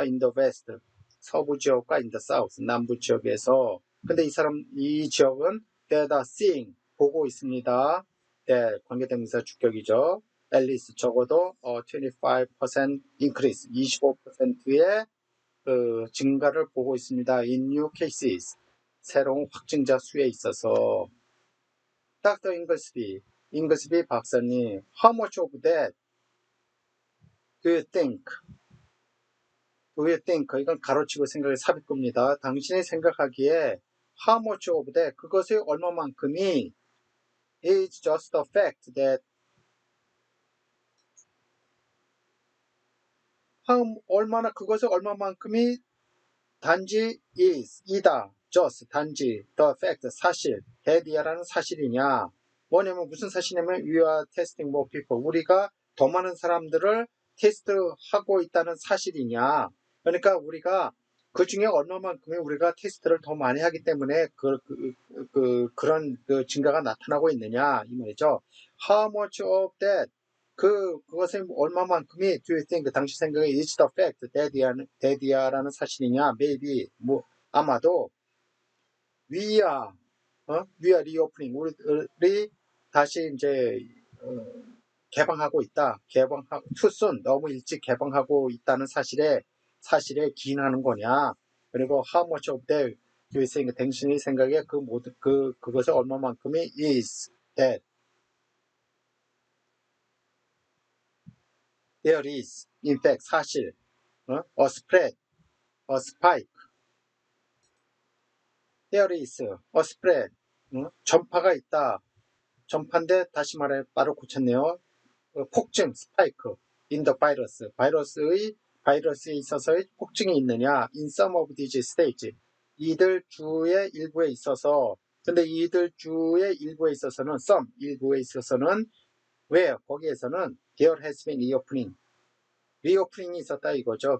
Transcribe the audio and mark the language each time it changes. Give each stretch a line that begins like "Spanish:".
English: in the west
Korean: 서부 지역과
English: in the south
Korean: 남부 지역에서. 근데 이 지역은
English: that are seeing
Korean: 보고 있습니다. 네, 관계대명사 주격이죠. at least 적어도 25% increase 25%의 그 증가를 보고 있습니다.
English: in new cases
Korean: 새로운 확진자 수에 있어서.
English: Dr. 잉글스비 박사님, how much of that do you think?
Korean: 이건 가로치고 생각의 삽입구입니다. 당신이 생각하기에 how much of that 그것의 얼마만큼이 is just a fact that 그것의 얼마만큼이 단지 이다 just 단지 the fact 사실 that이라는 사실이냐. 뭐냐면 무슨 사실이냐면
English: we are testing more people
Korean: 우리가 더 많은 사람들을 테스트하고 있다는 사실이냐. 그러니까 우리가 그 중에 얼마만큼이 우리가 테스트를 더 많이 하기 때문에 그런 그 증가가 나타나고 있느냐 이 말이죠. How much of that 그것의 얼마만큼이 do you think 당시 생각에 is the fact that이라는 사실이냐.
English: maybe
Korean: 아마도
English: we are reopening
Korean: 우리 다시 이제 개방하고 있다.
English: too soon
Korean: 너무 일찍 개방하고 있다는 사실에 기인하는 거냐.
English: 그리고 how much of that do you think
Korean: 당신이 생각에 그것의 얼마만큼이
English: is that there is in fact 사실 a spread a spike there is a spread 전파가 있다.
Korean: 전파인데 다시 말해 말을 고쳤네요. 폭증 스파이크 in the virus 바이러스에 있어서의 폭증이 있느냐.
English: in some of these states
Korean: 이들 주의 일부에 있어서. 근데 이들 주의 일부에 있어서는 some 일부에 있어서는 where 거기에서는 there has been reopening이 있었다 이거죠.